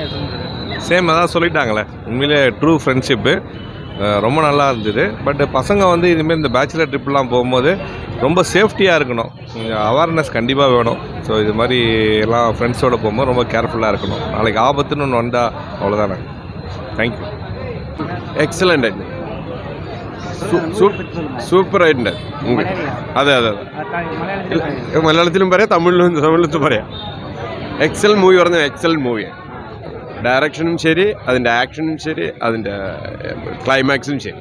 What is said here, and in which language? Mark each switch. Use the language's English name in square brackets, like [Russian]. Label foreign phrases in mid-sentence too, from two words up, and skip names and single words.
[Tamil] சேம் அதான் சொல்லிட்டாங்களே, உண்மையிலே [English] true friendship [Tamil] ரொம்ப நல்லா இருந்தது. பட் பசங்க வந்து இதுமாரி இந்த பேச்சுலர் ட்ரிப்லாம் போகும்போது ரொம்ப சேஃப்டியாக இருக்கணும், அவேர்னஸ் கண்டிப்பாக வேணும். ஸோ இது மாதிரி எல்லாம் ஃப்ரெண்ட்ஸோடு போகும்போது ரொம்ப கேர்ஃபுல்லாக இருக்கணும். நாளைக்கு ஆபத்துன்னு ஒன்று வந்தால் அவ்வளோதானே. தேங்க்யூ. [Malayalam] എക്സലൻ്റ് ആയിട്ട് സൂപ്പറായിട്ടുണ്ട്. അതെ അതെ അതെ, മലയാളത്തിലും പറയാം, തമിഴിലും പറയാം. [English] excellent movie [Malayalam] പറഞ്ഞാൽ എക്സലൻ്റ് മൂവിയാണ്. ഡയറക്ഷനും ശരി, അതിൻ്റെ ആക്ഷനും ശരി, അതിൻ്റെ ക്ലൈമാക്സും ശരി.